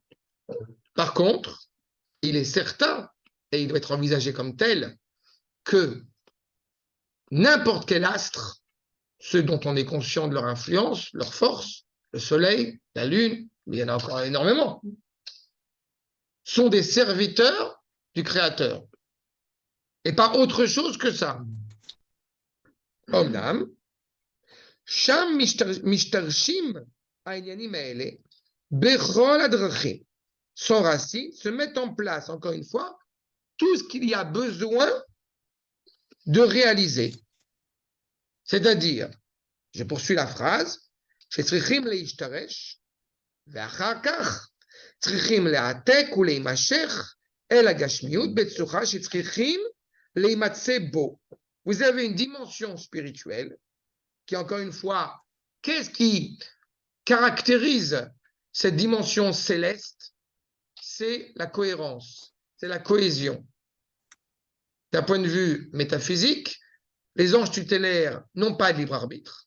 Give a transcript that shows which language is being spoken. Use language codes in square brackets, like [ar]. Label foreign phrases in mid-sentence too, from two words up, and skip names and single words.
[fr] Par contre, il est certain, et il doit être envisagé comme tel, que n'importe quel astre, ceux dont on est conscient de leur influence, leur force, le soleil, la lune, il y en a encore énormément, sont des serviteurs du Créateur. Et pas autre chose que ça. [he] אמנם, שם משתרשים הענינים האלה, בכל הדרכים. [fr] Sans racine, se met en place, encore une fois, tout ce qu'il y a besoin de réaliser. C'est-à-dire, je poursuis la phrase, [he] שצריכים להשתרש, ואחר כך צריכים להעתק ולהימשך אל הגשמיות בצורה שצריכים להימצא בו. [fr] Vous avez une dimension spirituelle qui, encore une fois, qu'est-ce qui caractérise cette dimension céleste? C'est la cohérence, c'est la cohésion. D'un point de vue métaphysique, les anges tutélaires n'ont pas de libre arbitre.